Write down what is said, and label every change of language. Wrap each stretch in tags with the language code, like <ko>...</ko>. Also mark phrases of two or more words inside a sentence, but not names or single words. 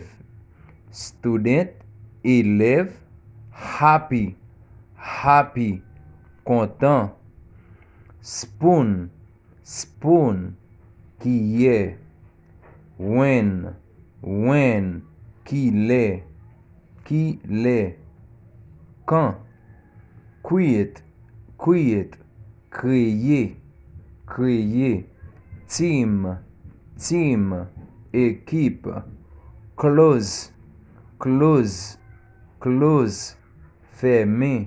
<en>Student, elèv. Happy, happy, kontan. Spoon, spoon, kiyè. When,</en> <ht>kilè, kilè. Quand, quiet, kreye, kreye.</ht> <en>Team, ekip. Close, fèmen.</en>